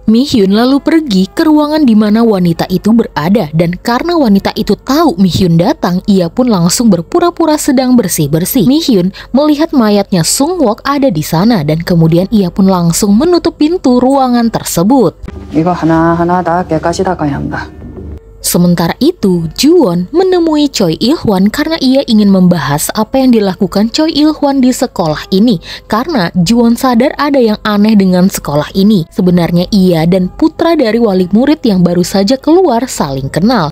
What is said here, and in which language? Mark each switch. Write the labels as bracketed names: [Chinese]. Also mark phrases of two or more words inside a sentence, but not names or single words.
[Indonesian] Mi-hyun lalu pergi ke ruangan di mana wanita itu berada, dan karena wanita itu tahu Mi-hyun datang, ia pun langsung berpura-pura sedang bersih-bersih. Mi-hyun melihat mayatnya Sung-wook ada di sana dan kemudian ia pun langsung menutup pintu ruangan tersebut. [Korean] 이거 하나하나 다 깨끗이 닦아야 한다. [Indonesian] Sementara itu, Ju-won menemui Choi Il-hwan karena ia ingin membahas apa yang dilakukan Choi Il-hwan di sekolah ini. Karena Ju-won sadar ada yang aneh dengan sekolah ini. Sebenarnya ia dan putra dari wali murid yang baru saja keluar saling kenal.